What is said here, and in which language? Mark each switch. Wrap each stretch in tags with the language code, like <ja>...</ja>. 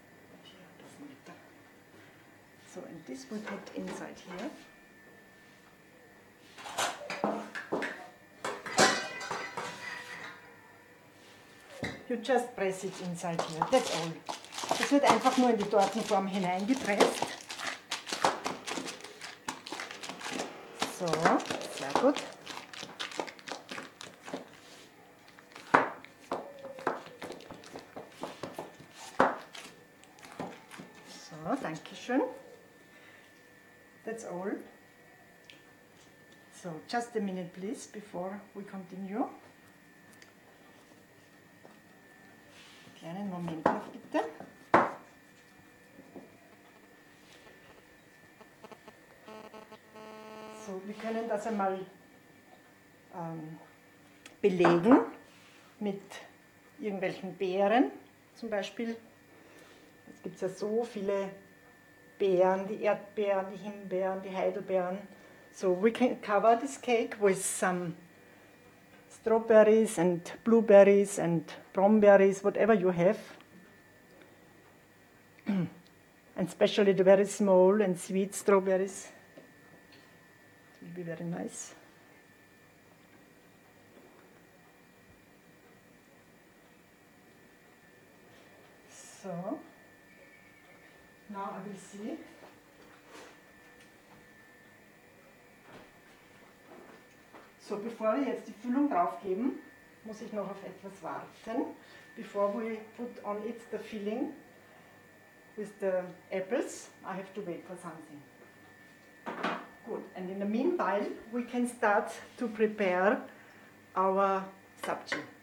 <en>But here it doesn't matter. So, and this we put inside here. You just press it inside here, that's all.</en> <de>Es wird einfach nur in die Tortenform hineingepresst. So, sehr gut. So, danke schön.</de> <en>That's all. So, just a minute please, before we continue.</en> <de>Einen Moment noch bitte. So, wir können das einmal belegen mit irgendwelchen Beeren zum Beispiel. Es gibt ja so viele Beeren, die Erdbeeren, die Himbeeren, die Heidelbeeren.</de> <en>So, we can cover this cake with some strawberries and blueberries and brombeeries, whatever you have. And especially the very small and sweet strawberries. It will be very nice. So, now I will see.</en> <de>So, bevor wir jetzt die Füllung draufgeben, muss ich noch auf etwas warten.</de> <en>Before we put on it the filling with the apples, I have to wait for something. Good, and in the meanwhile, we can start to prepare our sabji.</en>